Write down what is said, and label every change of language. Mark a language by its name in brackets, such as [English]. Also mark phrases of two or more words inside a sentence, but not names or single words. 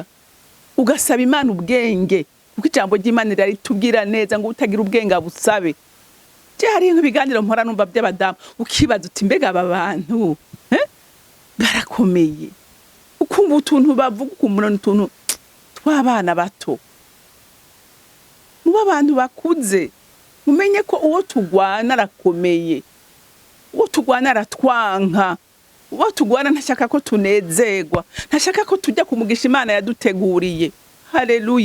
[Rundi] Ugasaba Imana ubwenge kuko ijambo ry'Imana ritubwira neza ngo utagira ubwenge abusabe. Je hari ibiganiro mpora numva by'abadamu ukibaza uti mbega aba bantu barakomeye, ukumva utuntu bavuga ukumura n'utuntu tw'abana bato. Muba abantu bakuze mumenye ko uwo tugwana arakomeye, uwo tugwana aratwanka, uwo tugwana ntashaka ko tunezerwa, ntashaka ko tujya kumugisha Imana yaduteguriye. Haleluya.